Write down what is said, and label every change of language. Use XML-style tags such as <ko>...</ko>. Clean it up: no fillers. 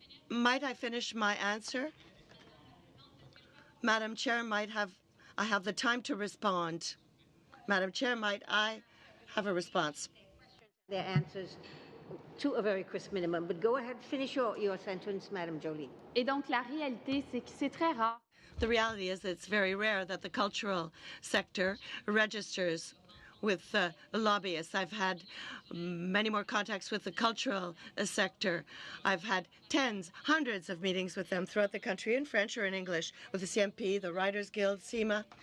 <en>Might I finish my answer? Madam Chair, I have the time to respond. Madam Chair, might I have a response? Their answers to a very crisp minimum. But go ahead, finish your sentence, Madam Jolie.</en> <fr>Et donc, la réalité, c'est que c'est très rare.</fr> <en>The reality is it's very rare that the cultural sector registers with lobbyists. I've had many more contacts with the cultural sector. I've had tens, hundreds of meetings with them throughout the country in French or in English, with the CMP, the Writers Guild, CIMA.</en>